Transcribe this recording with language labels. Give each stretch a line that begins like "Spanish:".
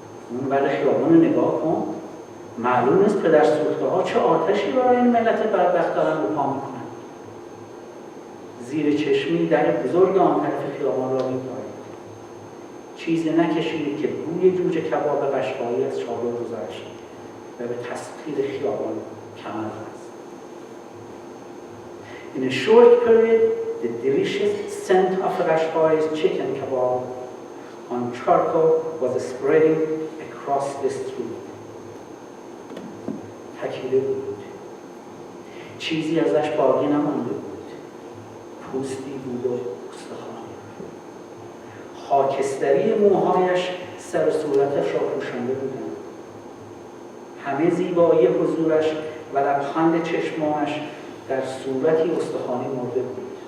Persian: اون برای خیابان نگاه کن. معلوم نیست پدر سوخته ها چه آتشی برای این ملت بدبخت دارن رو پا میکنن. زیر چشمی در بزرگ آن طرف خیابان را میپایید. چیزی نکشید که بوی جوجه کباب قشقایی از چادر گذشت و به تسخیر خیابان کمر بست.
English: In a short period, the delicious scent of Qashqai's chicken kebab on charcoal was spreading across the street.
Persian: تکیده بود. چیزی ازش باقی نمانده بود. پوستی بود و استخوانی. خاکستری موهایش سر و صورتش را پوشانده بودند. همه زیبایی حضورش و لبخند چشمانش در صورتی استخوانی مرده بود.